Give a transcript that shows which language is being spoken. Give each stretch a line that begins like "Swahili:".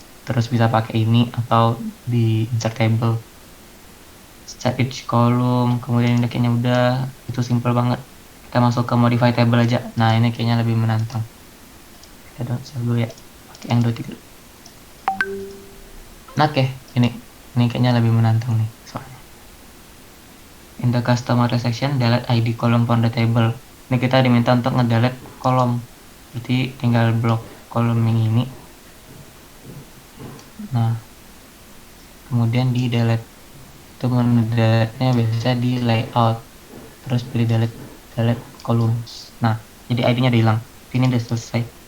Indonesian: Terus bisa pakai ini atau di insert table.
English: Set each column,
Indonesian: kemudian ini kayaknya udah, itu simple banget. Kita masuk ke modify table aja. Nah, ini kayaknya lebih menantang. Kita dulu ya. Pakai yang 2 3. Nah, oke, ini kayaknya lebih menantang nih soalnya.
English: In the customer section, delete ID column from the table.
Indonesian: Ini kita diminta untuk ngedelete kolom. Berarti tinggal blok kolom yang ini. Nah, kemudian di delete. Itu mendelete-nya biasa di layout. Terus pilih delete columns. Nah, jadi ID-nya udah hilang. Ini udah selesai.